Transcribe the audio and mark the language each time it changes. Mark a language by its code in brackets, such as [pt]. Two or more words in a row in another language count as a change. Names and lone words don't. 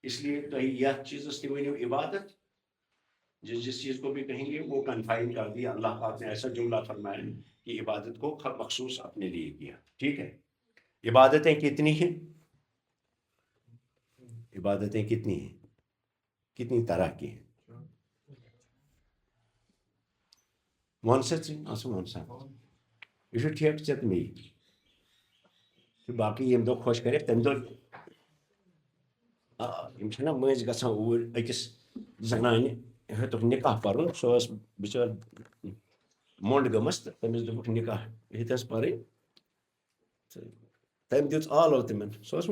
[hi] इसलिए तो यह चीज़ इबादत, जिस चीज़ को भी कहेंगे वो कन्फाइन कर दिया, अल्लाह पाक ने ऐसा जुमला फरमाया कि इबादत को मखसूस अपने लिए किया, ठीक है। इबादतें कितनी हैं, इबादतें कितनी हैं, कितनी तरह की हैं, [ks] ون سا ون سا یہ ٹھیک ژےٚ تہٕ مے باقٕے ییٚمہِ دۄہ خۄش کَرٮ۪کھ تَمہِ دۄہ یِم چھِنہ مٔنٛزۍ گژھان اوٗرۍ أکِس زنانہِ ہیوٚتُکھ نِکاح پَرُن سۄ ٲس بِچٲر موٚنٛڈ گٔمٕژ تہٕ تٔمِس دوٚپُکھ نِکاح ہیٚتٮ۪س پَرٕنۍ تہٕ تٔمۍ دیُت آلو تِمن سۄ ٲس